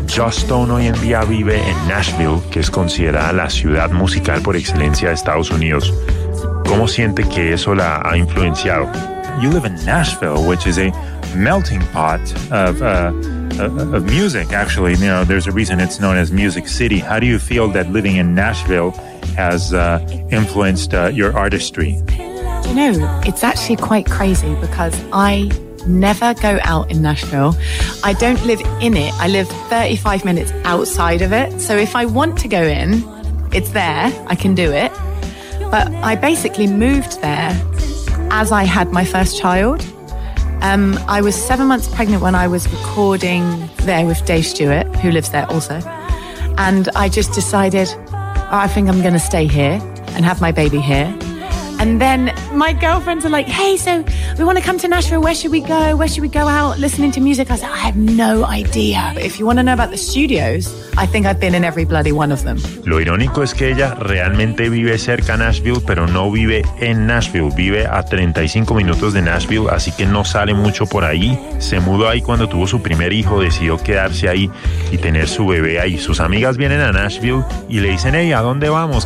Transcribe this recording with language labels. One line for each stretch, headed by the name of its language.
Spanish: Stone hoy en día vive en Nashville, que es considerada la ciudad musical por excelencia de Estados Unidos. ¿Cómo siente que eso la ha influenciado?
English: You live in Nashville, which is a melting pot of music, actually. You know, there's a reason it's known as Music City. How do you feel that living in Nashville has influenced your artistry? You know, it's actually quite crazy because I never go out in Nashville. I don't live in it. I live 35 minutes outside of it. So if I want to go in, it's there. I can do it. But I basically moved there as I had my first child. I was 7 months pregnant when I was recording there with Dave Stewart, who lives there also. And I just decided, oh, I think I'm going to stay here and have my baby here. And then my girlfriends are like, hey, so we want to come to Nashville. Where should we go? Where should we go out listening to music? I said, I have no idea. But if you want to know about the studios, I think I've been in every bloody one of them.
Spanish: Lo irónico es que ella realmente vive cerca de Nashville, pero no vive en Nashville. Vive a 35 minutos de Nashville, así que no sale mucho por ahí. Se mudó ahí cuando tuvo su primer hijo. Decidió quedarse ahí y tener su bebé ahí. Sus amigas vienen a Nashville y le dicen, hey, ¿a dónde vamos?